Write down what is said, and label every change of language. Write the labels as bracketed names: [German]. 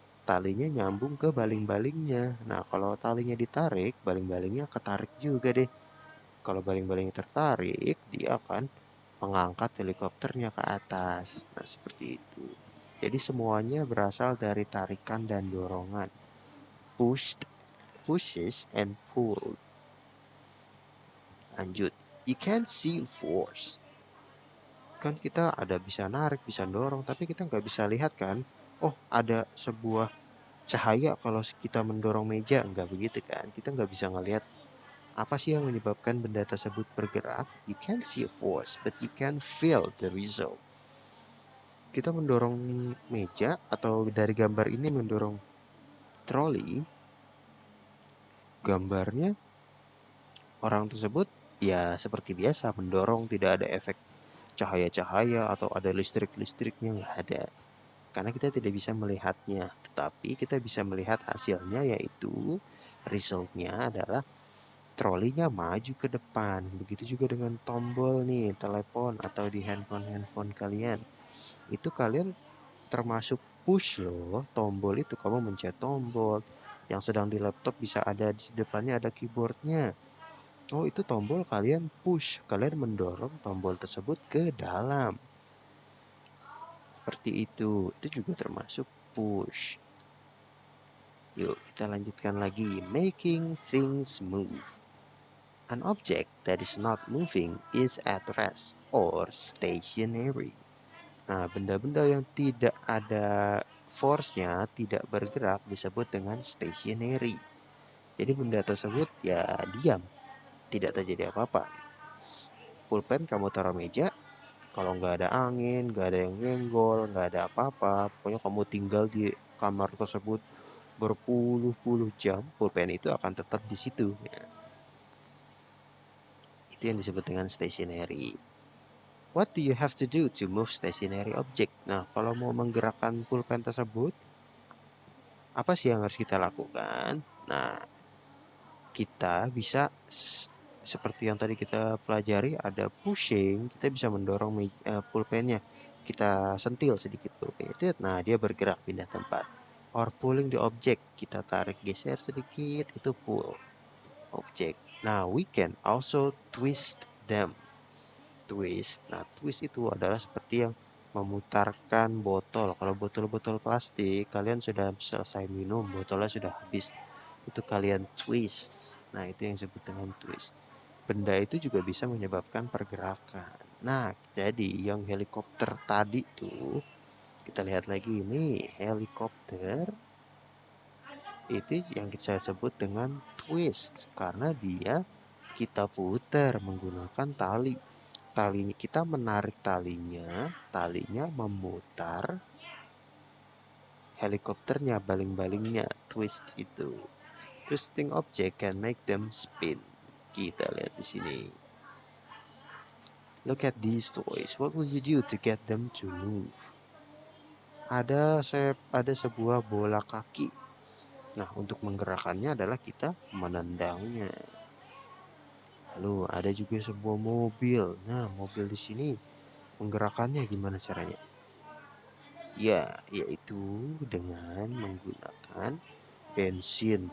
[Indonesian] talinya nyambung ke baling-balingnya. Nah, kalau talinya ditarik, baling-balingnya ketarik juga deh. Kalau baling-balingnya tertarik, dia akan mengangkat helikopternya ke atas. Nah, seperti itu. Jadi semuanya berasal dari tarikan dan dorongan. [English] Pushed, pushes, and pulled. [Indonesian] Lanjut. [English] You can't see force. [Indonesian] Kan kita ada bisa narik, bisa dorong, tapi kita nggak bisa lihat kan? Oh, ada sebuah cahaya kalau kita mendorong meja, nggak begitu kan? Kita nggak bisa ngelihat apa sih yang menyebabkan benda tersebut bergerak. [English] You can see a force, but you can feel the result. [Indonesian] Kita mendorong meja atau dari gambar ini mendorong troli, gambarnya orang tersebut ya seperti biasa mendorong, tidak ada efek cahaya-cahaya atau ada listrik-listriknya, nggak ada. Karena kita tidak bisa melihatnya, tetapi kita bisa melihat hasilnya, yaitu resultnya adalah trolinya maju ke depan. Begitu juga dengan tombol nih, telepon atau di handphone kalian. Itu kalian termasuk push loh, tombol itu kamu mencet tombol. Yang sedang di laptop bisa ada di depannya ada keyboardnya. Oh, itu tombol kalian push, kalian mendorong tombol tersebut ke dalam. Seperti itu juga termasuk push. Yuk, kita lanjutkan lagi. [English] Making things move. An object that is not moving is at rest or stationary. [Indonesian] Nah, benda-benda yang tidak ada force-nya, tidak bergerak, disebut dengan stationary. Jadi benda tersebut ya diam, tidak terjadi apa-apa. Pulpen kamu taruh meja, kalau nggak ada angin, nggak ada yang nyenggol, nggak ada apa-apa, pokoknya kamu tinggal di kamar tersebut berpuluh-puluh jam, pulpen itu akan tetap di situ. Ya. Itu yang disebut dengan stationary. [English] What do you have to do to move stationary object? [Indonesian] Nah, kalau mau menggerakkan pulpen tersebut, apa sih yang harus kita lakukan? Nah, kita bisa seperti yang tadi kita pelajari, ada pushing, kita bisa mendorong pulpennya. Kita sentil sedikit pulpennya, nah dia bergerak pindah tempat. [English] Or pulling the object, [Indonesian] kita tarik geser sedikit, itu [English] pull object. Nah, we can also twist them. Twist. [Indonesian] Nah, twist itu adalah seperti yang memutarkan botol. Kalau botol-botol plastik, kalian sudah selesai minum, botolnya sudah habis. Itu kalian twist. Nah, itu yang disebut dengan twist. Benda itu juga bisa menyebabkan pergerakan. Nah, jadi yang helikopter tadi tuh, kita lihat lagi ini, helikopter itu yang kita sebut dengan twist. Karena dia kita putar menggunakan tali. Talinya kita menarik talinya memutar helikopternya, baling-balingnya, twist itu. [English] Twisting object can make them spin. [Indonesian] Kita lihat di sini. [English] Look at these toys. What will you do to get them to move? [Indonesian] Ada sebuah bola kaki. Nah, untuk menggerakkannya adalah kita menendangnya. Lalu ada juga sebuah mobil. Nah, mobil di sini menggerakkannya gimana caranya? Ya, yaitu dengan menggunakan bensin.